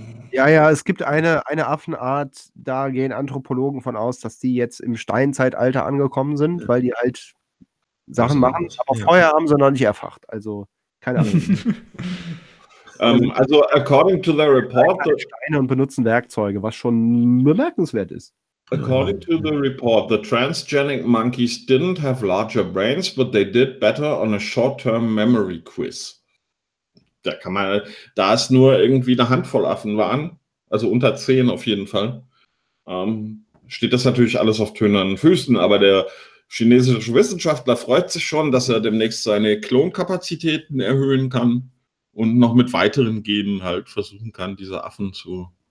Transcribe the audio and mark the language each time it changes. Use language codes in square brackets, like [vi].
[de] Ja, es gibt eine Affenart, da gehen Anthropologen von aus, dass die jetzt im Steinzeitalter angekommen sind, weil die halt Sachen machen, aber Feuer haben sie noch nicht erfacht. Also, keine Ahnung. [en] Also, according to the report... [de] Steine und benutzen Werkzeuge, was schon bemerkenswert ist. [en] According to the report, the transgenic monkeys didn't have larger brains, but they did better on a short-term memory quiz. [de] Da kann man, da es nur irgendwie eine Handvoll Affen waren, also unter 10 auf jeden Fall, steht das natürlich alles auf tönernen Füßen, aber der chinesische Wissenschaftler freut sich schon, dass er demnächst seine Klonkapazitäten erhöhen kann und noch mit weiteren Genen halt versuchen kann, diese Affen zu...